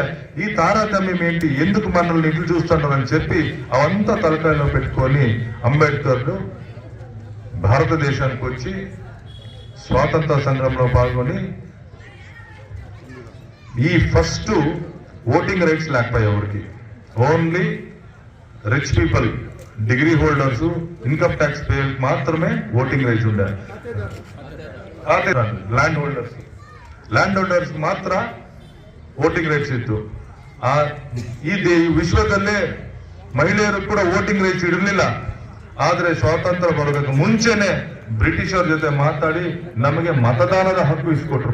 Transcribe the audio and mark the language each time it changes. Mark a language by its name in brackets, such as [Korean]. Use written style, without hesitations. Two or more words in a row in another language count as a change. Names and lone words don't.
[Telugu] ఈ తారతమ్యం ఏంటి, ఎందుకు మనల్ని ఇట్లు చూస్తుంటారని చెప్పి అవంతా తలకాయలో పెట్టుకొని అంబేద్కర్ భారతదేశానికి వచ్చి స్వాతంత్ర సంగ్రామంలో పాల్గొని ఈ [English] first voting rights [Telugu] లేకపోయాయి ఎవరికి. [English] Only rich people, degree holders, income tax pay [Telugu] మాత్రమే [English] voting rights [Telugu] ఉండే. [English] land holders [Kannada] ಮಾತ್ರ [English] voting rights [Kannada] ಇತ್ತು. ಈ ವಿಶ್ವದಲ್ಲೇ ಮಹಿಳೆಯರು ಕೂಡ [English] voting rights [Kannada] ಇರಲಿಲ್ಲ. ಆದ್ರೆ ಸ್ವಾತಂತ್ರ್ಯ ಬರೋದಕ್ಕೆ ಮುಂಚೆನೆ ಬ್ರಿಟಿಷರ ಜೊತೆ ಮಾತಾಡಿ ನಮಗೆ ಮತದಾನದ ಹಕ್ಕು ಇಸ್ಕೊಟ್ರು.